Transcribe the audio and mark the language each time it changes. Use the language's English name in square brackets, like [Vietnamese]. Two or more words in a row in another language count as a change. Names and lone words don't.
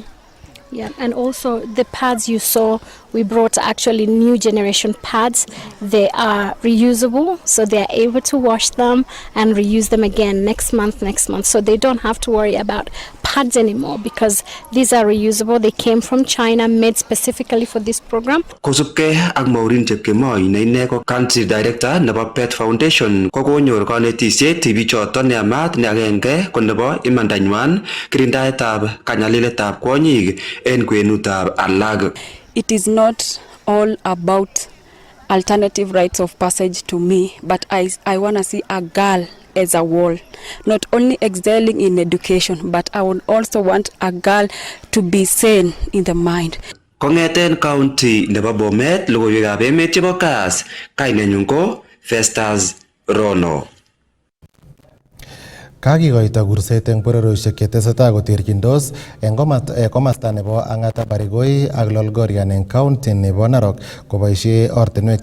[English] Yeah, and also the pads you saw, we brought actually new generation pads. They are reusable, so they are able to wash them and reuse them again next month. So they don't have to worry about pads anymore because these are reusable. They came from China, made specifically for this program. [Kipsigis] Kosubkei ak Maureen Chepkemoi ne ine ko [English] Country Director [Kipsigis] nebo Pet Foundation ko konyor kanetisiet tibichoto neyamat ne agenge ko nebo imandanywan kirindaetab kanyaliletab kwonyik en kwenutab alak. [English] It is not all about alternative rites of passage to me, but I want to see a girl as a whole, not only excelling in education, but I would also want a girl to be sane in the mind. [Kipsigis] Kongeten county nebo Bomet, logoiwekab emet chebo Kass, kainenyun ko Festus Rono. Kakikoito kurset eng bororiosiek chetesetai koterchindos eng komasta nebo Ang'ata Barigoi ak Lolgorian eng county nebo Narok koboisie ortinwek